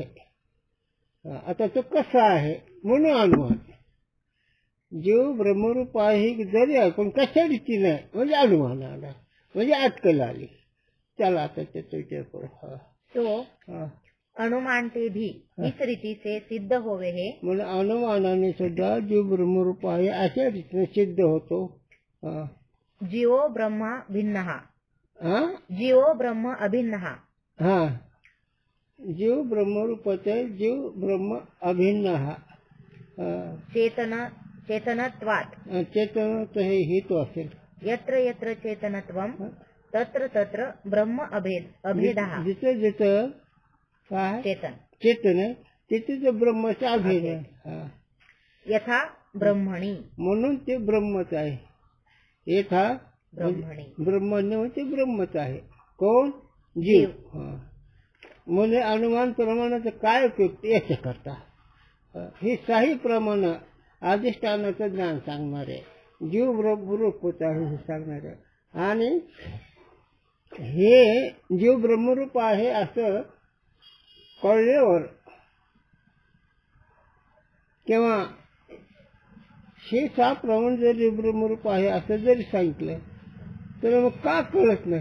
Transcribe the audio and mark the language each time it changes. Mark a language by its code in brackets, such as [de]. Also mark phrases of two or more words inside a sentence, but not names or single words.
[mr] आता तो कसा आहे म्हणून अनुमान, जीव ब्रह्मरूप आहे जरी आहे पण कशा रीती नाही म्हणजे अनुमान आला म्हणजे अटकल आली। चला आता त्याचा विचार करू। [hi] तो अनुमान ते भी इस रीति से सिद्ध होवे है [mr] म्हणजे अनुमानाने सुद्धा जीव ब्रह्मरूप आहे अशा रीतीने सिद्ध होतो। [sa] जीवो ब्रह्म भिन्नः, जीवो ब्रह्म अभिन्नः। [mr] हा, जीव ब्रह्मरूपाचा जीव ब्रह्म अभिन्न [sa] चेतनत्वात् [mr] चेतन हे हेतू असेल। [sa] यत्र यत्र चेतनत्वं तत्र तत्र ब्रह्म अभेदः। [mr] जिथे जिथं काय चेतन तिथे ब्रह्माचा अभेद आहे। [sa] यथा ब्रह्मणी [mr] म्हणून ते ब्रह्मच आहे। यथा [sa] ब्रह्मणी [mr] ब्रह्मण्य म्हणजे ब्रह्मच आहे। कोण जीव। म्हणजे अनुमान प्रमाणाचं काय उपयोग याच्या करता हे 6 प्रमाण अधिष्ठानाचं ज्ञान सांगणारे जीव ब्रह्मरूप आहे हे सांगणारे। आणि हे जीव ब्रह्मरूप आहे असं कळल्यावर किंवा हे 6 प्रमाण जरी ब्रह्मरूप आहे असं जरी सांगितलं तर मग का कळत नाही?